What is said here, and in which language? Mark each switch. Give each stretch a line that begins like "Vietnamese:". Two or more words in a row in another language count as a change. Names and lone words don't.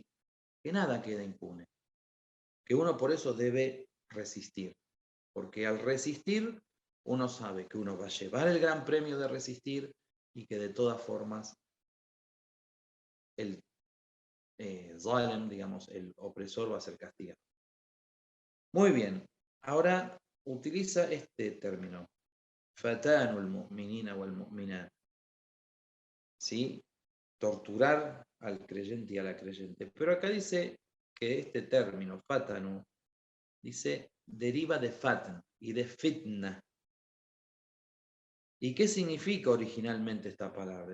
Spanish: Que nada queda impune, que uno por eso debe resistir, porque al resistir uno sabe que uno va a llevar el gran premio de resistir y que de todas formas el zalem, digamos, el opresor, va a ser castigado. Muy bien, ahora utiliza este término,
Arabic: فتنوا المؤمنين والمؤمنات,
Spanish: ¿sí? Torturar al creyente y a la creyente. Pero acá dice que este término, fatanu, dice, deriva de fatan y de fitna. ¿Y qué significa originalmente esta palabra?